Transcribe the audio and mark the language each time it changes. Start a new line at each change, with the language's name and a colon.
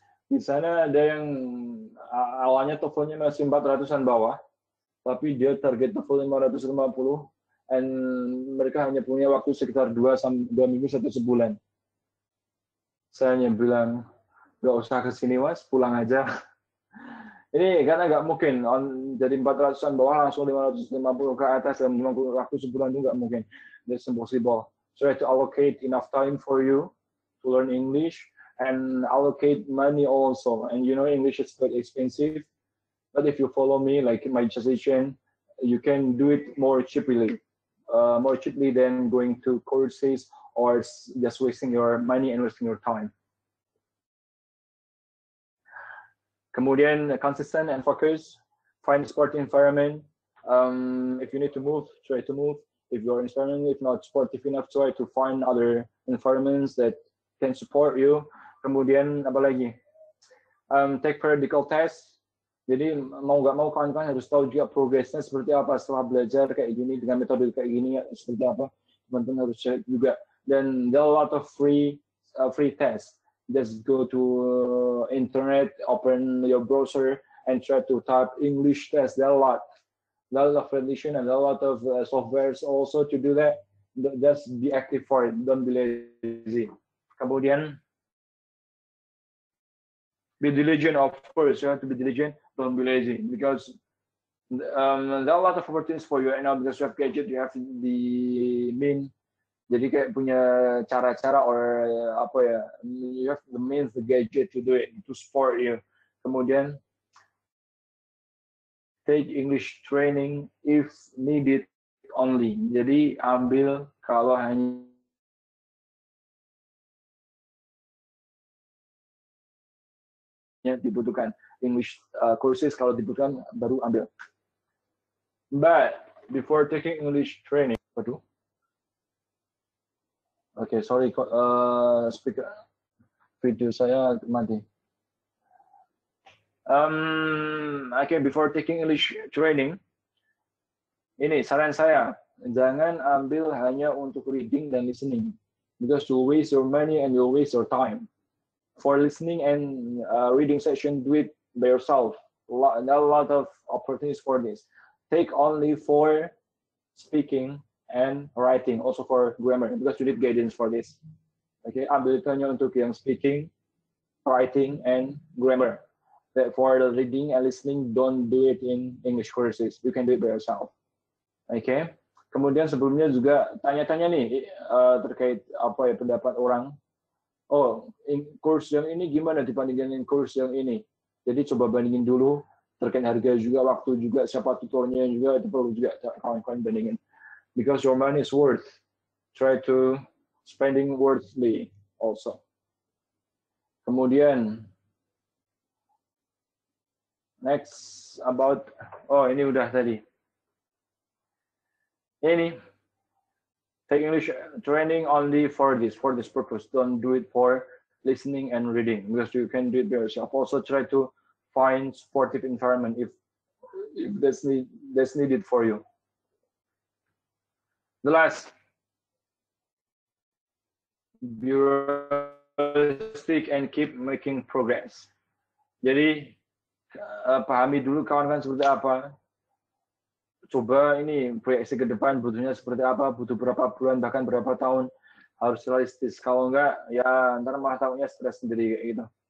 Indonesian: Di sana ada yang awalnya TOEFL-nya masih 400-an bawah, tapi dia target TOEFL 550,
English: and
Indonesian: mereka hanya punya waktu sekitar 2 minggu atau sebulan. Saya hanya bilang, gak usah kesini mas, pulang aja. Ini karena nggak mungkin, jadi 400-an bawah langsung 550 ke atas dalam waktu sebulan itu nggak mungkin.
English: That's impossible. Try to allocate enough time for you to learn English, and allocate money also. And you know English is quite expensive, but if you follow me, like my suggestion, you can do it more cheaply than going to courses or just wasting your money and wasting your time.
Indonesian: Kemudian
English: consistent and focus. Find a sporty environment. If you need to move, try to move. If you're inspiring, if not sportive enough, try to find other environments that can support you.
Indonesian: Kemudian apa lagi?
English: Take periodical test.
Indonesian: Jadi mau nggak mau kawan-kawan harus tahu juga progresnya seperti apa setelah belajar kayak gini dengan metode kayak gini seperti apa. Teman-teman harus cek juga. Dan
English: there are a lot of free tests. Just go to internet, open your browser, and try to type English test. There are a lot of rendition and a lot of softwares also to do that. Just be active for it. Don't be lazy.
Indonesian: Kemudian
English: be diligent, of course. You have to be diligent. Don't be lazy, because There are a lot of opportunities for you right now because you have gadget, you have the main.
Indonesian: Jadi kayak punya cara-cara or apa ya,
English: you have the means, the gadget to do it, to support you.
Indonesian: Kemudian
English: take English training if needed only.
Indonesian: Jadi ambil kalau hanya dibutuhkan. English courses kalau dibutuhkan baru ambil.
English: But before taking English training,
Indonesian: waduh.
English: Okay, sorry, speaker video
Indonesian: saya mati.
English: Okay, before taking English training,
Indonesian: ini saran saya, jangan ambil hanya untuk reading dan listening,
English: because you waste your money and you waste your time. For listening and reading session, do it by yourself. There are a lot of opportunities for this. Take only for speaking and writing, also for grammar, because you need guidance for this.
Indonesian: Okay, ambil itu hanya untuk yang speaking, writing, and grammar.
English: For the reading and listening, don't do it in English courses. You can do it by yourself. Okay.
Indonesian: Kemudian sebelumnya juga tanya-tanya nih terkait apa ya pendapat orang. Oh, course yang ini gimana dibandingkan dengan course yang ini? Jadi coba bandingin dulu terkait harga juga, waktu juga, siapa tutornya juga, itu perlu juga kawan-kawan bandingin.
English: Because your money is worth. Try to spending worthily also.
Indonesian: Kemudian
English: next about,
Indonesian: oh ini udah tadi. Ini
English: take English training only for this purpose. Don't do it for listening and reading, because you can do it by yourself. Also try to find supportive environment if that's needed for you. The last, be realistic and keep making progress.
Indonesian: Jadi pahami dulu kawan-kawan seperti apa. Coba ini proyeksi ke depan butuhnya seperti apa, butuh berapa bulan, bahkan berapa tahun, harus realistis. Kalau enggak, ya ntar malah tahunnya stres sendiri kayak gitu.